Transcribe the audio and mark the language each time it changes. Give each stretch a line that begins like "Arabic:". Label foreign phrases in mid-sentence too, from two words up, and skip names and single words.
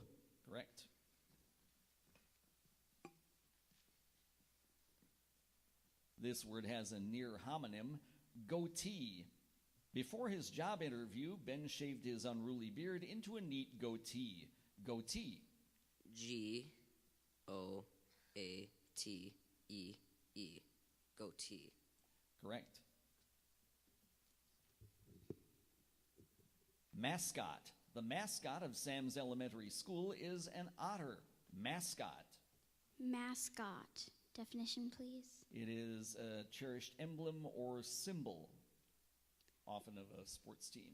English: Correct. This word has a near homonym, goatee. Before his job interview, Ben shaved his unruly beard into a neat goatee. Goatee. G-O-A-T-E-E. Goatee. Correct. Mascot. The mascot of Sam's Elementary School is an otter. Mascot. Mascot. Definition, please. It is a cherished emblem or symbol, often of a sports team.